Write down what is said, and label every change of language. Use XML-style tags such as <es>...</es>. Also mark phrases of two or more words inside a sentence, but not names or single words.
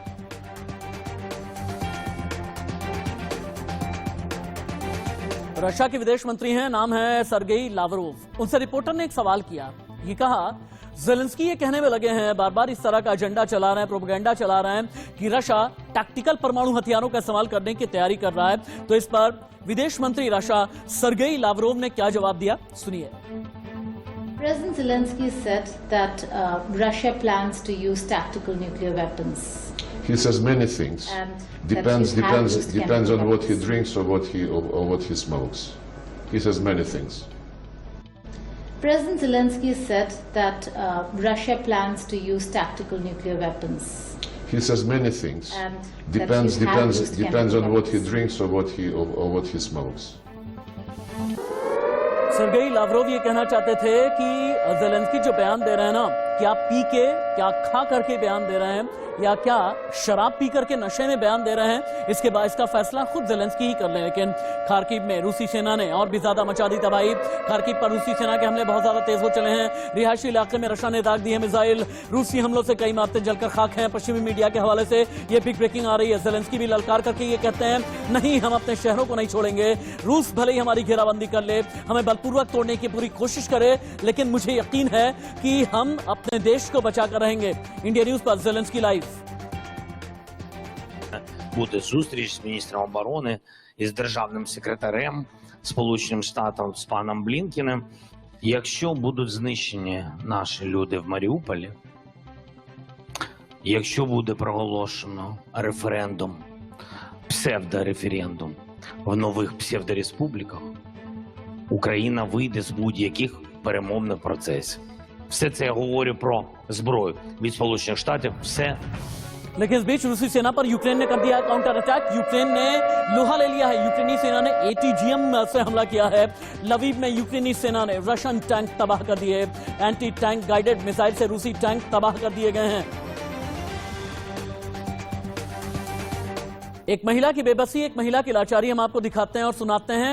<hi>रशिया के विदेश मंत्री हैं, नाम है सर्गेई लावरोव। उनसे रिपोर्टर ने एक सवाल किया, ये कहा ज़ेलेंस्की ये कहने में लगे हैं, बार बार इस तरह का एजेंडा चला रहे हैं, प्रोपेगेंडा चला रहे हैं कि रशिया टैक्टिकल परमाणु हथियारों का इस्तेमाल करने की तैयारी कर रहा है। तो इस पर विदेश मंत्री रशिया सर्गेई लावरोव ने क्या जवाब दिया, सुनिए।</hi> <en>President Zelensky said that Russia plans to use tactical nuclear weapons. He says many things. Depends on what he drinks or what he smokes. He says many things. President Zelensky said that Russia plans to use tactical nuclear weapons. He says many things. Depends on what he drinks or what he smokes.</en> <hi>सर्गेई लावरोव ये कहना चाहते थे कि ज़ेलेंस्की जो बयान दे रहे हैं ना, क्या पी के, क्या खा करके बयान दे रहे हैं, या क्या शराब पी करके नशे में बयान दे रहे हैं, इसके बाद इसका फैसला खुद ज़ेलेंस्की ही कर लें। लेकिन खार्किव में रूसी सेना ने और भी ज्यादा मचा दी तबाही। खार्किव पर रूसी सेना के हमले बहुत ज्यादा तेज हो चले हैं। रिहायशी इलाके में रशिया ने दाग दी है मिसाइल। रूसी हमलों से कई इमारतें जलकर खाक हैं। पश्चिमी मीडिया के हवाले से ये</hi> <en>big breaking</en> <hi>आ रही है। ज़ेलेंस्की भी ललकार करके ये कहते हैं, नहीं, हम अपने शहरों को नहीं छोड़ेंगे। रूस भले ही हमारी घेराबंदी कर ले, हमें बलपूर्वक तोड़ने की पूरी कोशिश करे, लेकिन मुझे यकीन है कि हम अपने देश को बचाकर रहेंगे। इंडिया न्यूज पर ज़ेलेंस्की लाइव।</hi> <uk>Буде зустріч з міністром оборони і з державним секретарем Сполученим Штатам з паном Блінкіним. Якщо будуть знищені наші люди в Маріуполі, якщо буде проголошено референдум, псевдореферендум в нових псевдореспубліках, Україна вийде з будь-яких перемовних процесів. Все це я говорю про зброю від Сполучених Штатів. Все.</uk> <hi>लेकिन इस बीच रूसी सेना पर यूक्रेन ने कर दिया है</hi> <en>counter attack.</en> <hi>यूक्रेन ने लोहा ले लिया है। यूक्रेनी सेना ने ATGM से हमला किया है। लवीव में यूक्रेनी सेना ने</hi> <en>Russian tank</en> <hi>तबाह कर दिए।</hi> <en>anti tank guided missile</en> <hi>से रूसी टैंक तबाह कर दिए गए हैं। एक महिला की बेबसी, एक महिला की लाचारी हम आपको दिखाते हैं और सुनाते हैं।</hi>